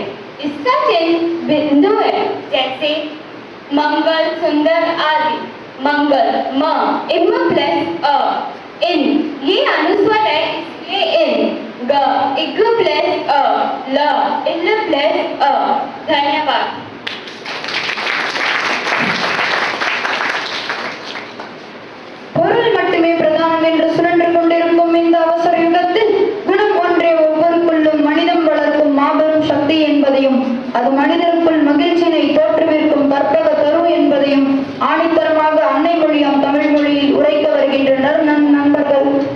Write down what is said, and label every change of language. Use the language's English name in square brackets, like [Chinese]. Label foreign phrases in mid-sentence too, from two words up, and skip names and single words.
[Hindi] इसका चिन्ह बिंदु है, जैसे मंगल, सुंदर आदि। मंगल म इम प्लस अ इन, ये अनुस्वर है इसलिए इन। ग इग प्लस अ ल इल प्लस अ। धन्यवाद। [Tamil] பொருள் மட்டுமே பிரதானம் என்று சுழன்று கொண்டிருக்கும் இந்த அவசர யுகத்தில் குணம் ஒன்றே ஒவ்வொருக்குள்ளும் மனிதம் வளர்க்கும் மாபெரும் சக்தி என்பதையும் அது மனிதருக்குள் மகிழ்ச்சியினை தோற்றுவிக்கும் கற்பக தரு என்பதையும் ஆணித்தரமாக அன்னை மொழியாம் தமிழ் மொழியில் உரைக்க வருகின்றனர் நம் நண்பர்கள்.